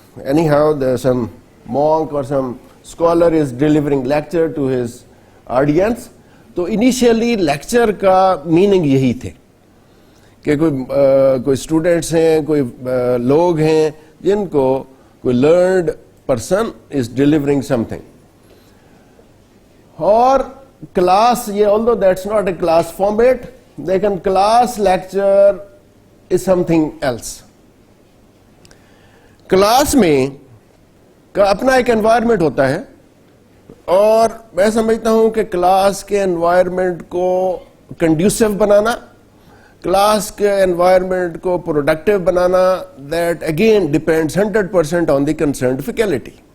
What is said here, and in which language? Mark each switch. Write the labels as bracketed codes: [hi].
[en] anyhow some monk or some scholar is delivering lecture to his audience, [ur] تو initially lecture کا meaning یہی تھے کہ کوئی اسٹوڈینٹس ہیں, کوئی لوگ ہیں جن کو کوئی learned person [en] Is delivering something. [ur] اور کلاس, یہ [en] although that's not a class format, [ur] لیکن class lecture [en] is something else. [ur] Class میں کا اپنا ایک انوائرمنٹ ہوتا ہے, اور میں سمجھتا ہوں کہ کلاس کے انوائرمنٹ کو کنڈیوسو بنانا, کلاس کے انوائرمنٹ کو productive banana, [en] That again depends 100% on the concerned faculty.